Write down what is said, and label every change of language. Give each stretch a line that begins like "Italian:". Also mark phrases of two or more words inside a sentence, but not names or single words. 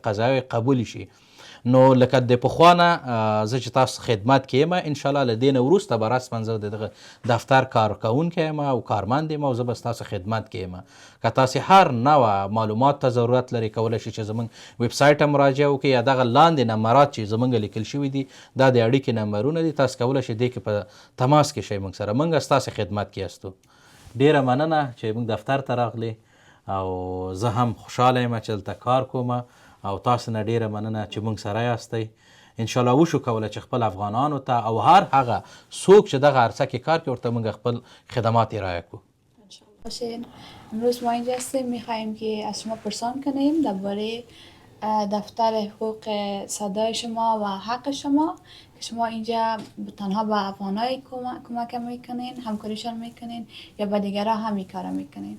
Pashto: قضایا قبول شي نو لکه د پخوا نه زه چې تاسو خدمت کې یم انشاءالله له دې نه وروسته به رسما زه د دغه دفتر کارکوونکی یم او کارمند یم او زه به ستاسو خدمت کې یم که تاسې هر نوع معلومات ته ضرورت لري کولی شئ چې زموږ ویب سایټ ته مراجعه وکړئ یا دغه لاندې نمبرات چې زموږ لیکل شوي دي دا د اړیکې نمبرونه دي تاسو کولی شئ دې کې په تماس کې شئ موږ سره موږ ستاسې خدمت کې یاستو ډېره مننه چې موږ دفتر ته راغلې او زه هم خوشحاله یم چې دلته کار کوم او تاسو نه ډیره مننه چې موږ سره یاستئ انشاءالله وشو کولی چې خپل افغانانو ته او هر هغه څوک چې دغه عرصه کې کار کوي ورته موږ خپل خدمات ارائه کړو
Persian: باشین امروز ما اینجا هستیم میخواهیم که از شما پرسان کنیم درباره دفتر حقوق صدای شما و حق شما که شما اینجا تنها به افغانای کمک میکنین همکاریشان میکنین یا به دیگرها هم این کارا میکنین